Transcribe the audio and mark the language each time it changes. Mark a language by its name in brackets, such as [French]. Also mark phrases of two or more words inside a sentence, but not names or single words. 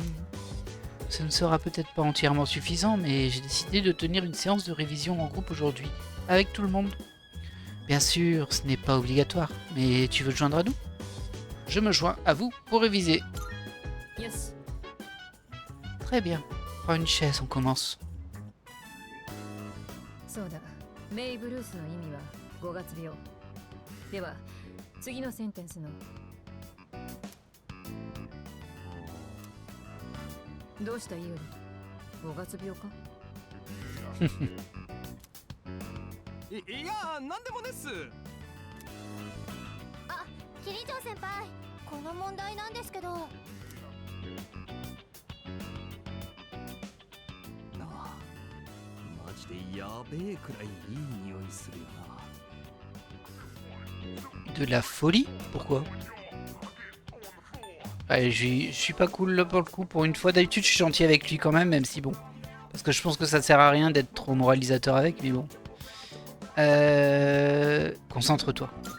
[French] Ce ne sera peut-être pas entièrement suffisant, mais j'ai décidé de tenir une séance de révision en groupe aujourd'hui, avec tout le monde. Bien sûr, ce n'est pas obligatoire, mais tu veux te joindre à nous? Je me joins à vous pour réviser. Yes. Très bien. Prends une chaise, on commence. [Japanese] そうだ。メイブルースの意味は5月病。では次のセンテンスのどうしたイオリ5月病かいやなんでもねっす。あ、キリジョン先輩、この問題なんですけど。なあ、マジでやべえくらいいい匂いするよな。 [French] De la folie? Pourquoi? Allez, je suis pas cool là pour le coup. Pour une fois, d'habitude, je suis gentil avec lui quand même, même si bon. Parce que je pense que ça sert à rien d'être trop moralisateur avec, mais bon. Concentre-toi.